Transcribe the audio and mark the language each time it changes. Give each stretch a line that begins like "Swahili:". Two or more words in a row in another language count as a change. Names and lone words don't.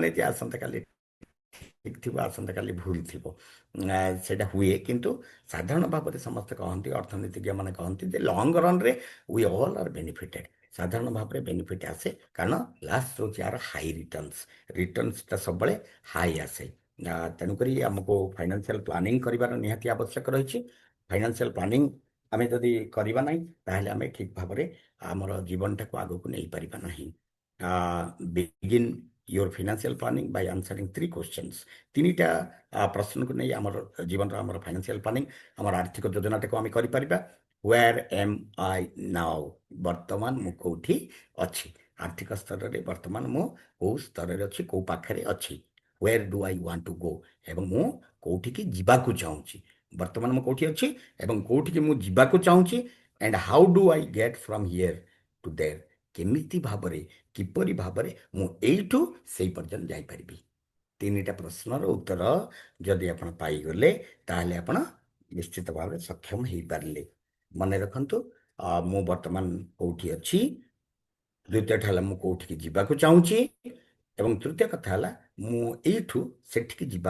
Odia: ଯେ ଆସନ୍ତାକାଲି ଠିକ୍ ଥିବ ଆସନ୍ତାକାଲି ଭୁଲ ଥିବ ସେଇଟା ହୁଏ କିନ୍ତୁ ସାଧାରଣ ଭାବରେ ସମସ୍ତେ କହନ୍ତି ଅର୍ଥନୀତିଜ୍ଞ ମାନେ କହନ୍ତି ଯେ
English: long runରେ we all are benefited
Odia: ସାଧାରଣ ଭାବରେ ବେନିଫିଟ୍ ଆସେ କାରଣ ଲାଷ୍ଟ ହେଉଛି ଆର
English: high returnsଟା
Odia: ସବୁବେଳେ ହାଇ ଆସେ ତେଣୁକରି ଆମକୁ
English: financial planning
Odia: କରିବାର ନିହାତି ଆବଶ୍ୟକ ରହିଛି
English: financial planning
Odia: ଆମେ ଯଦି କରିବା ନାହିଁ ତାହେଲେ ଆମେ ଠିକ୍ ଭାବରେ ଆମର ଜୀବନଟାକୁ ଆଗକୁ ନେଇପାରିବା ନାହିଁ
English: begin your financial planning by answering 3 questions
Odia: ତିନିଟା ପ୍ରଶ୍ନକୁ ନେଇ ଆମର ଜୀବନର ଆମର
English: financial planning
Odia: ଆମର ଆର୍ଥିକ ଯୋଜନାଟାକୁ ଆମେ କରିପାରିବା
English: where am I now
Odia: ବର୍ତ୍ତମାନ ମୁଁ କୋଉଠି ଅଛି ଆର୍ଥିକ ସ୍ତରରେ ବର୍ତ୍ତମାନ ମୁଁ କୋଉ ସ୍ତରରେ ଅଛି କୋଉ ପାଖରେ ଅଛି where
English: do I want to go
Odia: ଏବଂ ମୁଁ କୋଉଠିକି ଯିବାକୁ ଚାହୁଁଛି ବର୍ତ୍ତମାନ ମୁଁ କୋଉଠି ଅଛି ଏବଂ କୋଉଠିକି ମୁଁ ଯିବାକୁ ଚାହୁଁଛି
English: and how do I get from here to there
Odia: କେମିତି ଭାବରେ କିପରି ଭାବରେ ମୁଁ ଏଇଠୁ ସେଇ ପର୍ଯ୍ୟନ୍ତ ଯାଇପାରିବି ତିନିଟା ପ୍ରଶ୍ନର ଉତ୍ତର ଯଦି ଆପଣ ପାଇଗଲେ ତାହେଲେ ଆପଣ ନିଶ୍ଚିତ ଭାବରେ ସକ୍ଷମ ହେଇପାରିଲେ ମନେ ରଖନ୍ତୁ ମୁଁ ବର୍ତ୍ତମାନ କୋଉଠି ଅଛି ଦ୍ୱିତୀୟଟା ହେଲା ମୁଁ କୋଉଠିକି ଯିବାକୁ ଚାହୁଁଛି ଏବଂ ତୃତୀୟ କଥା ହେଲା ମୁଁ ଏଇଠୁ ସେଠିକି ଯିବା